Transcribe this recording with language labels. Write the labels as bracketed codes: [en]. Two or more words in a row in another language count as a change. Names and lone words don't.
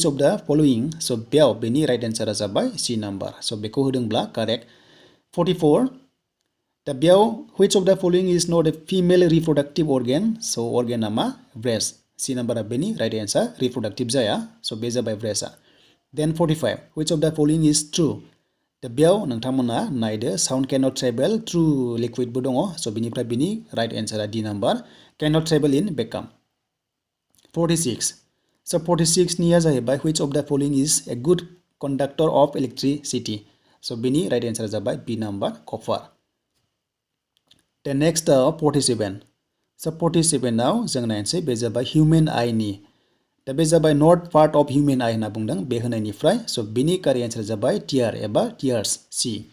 [en] of the following [brx] स' बेयाव बेनि [en] right answer [brx] जाबाय सी नाम्बार स' बेखौ होदोंब्ला कारेक्ट 44 दा बेयाव [en] which of the following is not a female reproductive organ [brx] स' अर्गेना मा ब्रेस्ट सी नाम्बारा बेनि [en] right answer [brx] रिप्रडाक्टिभ जाया स' बे जाबाय ब्रेस्टआ देन 45 [en] which of the following is true [brx] दा बेयाव नोंथांमोना नायदो [en] sound can not travel through [brx] लिक्विडबो दङ स' बेनिफ्राय बेनि [en] right answer [brx] डी नाम्बार [en] can not travel in vacuum [brx] 46 स' 46 निया जाहैबाय [en] which of the following is a good conductor of electricity [brx] स' बेनि [en] right answer [brx] जाबाय बी नाम्बार कपार दा नेक्स्टआव 47 स' 47 आव जों नायनोसै बे जाबाय हिउमेन आइनि दा बे जाबाय [en] not part of human eye [brx] होनना बुंदों बे होनायनिफ्राय स' बेनि [en] correct answer [brx] जाबाय टियार एबा टियार्स सी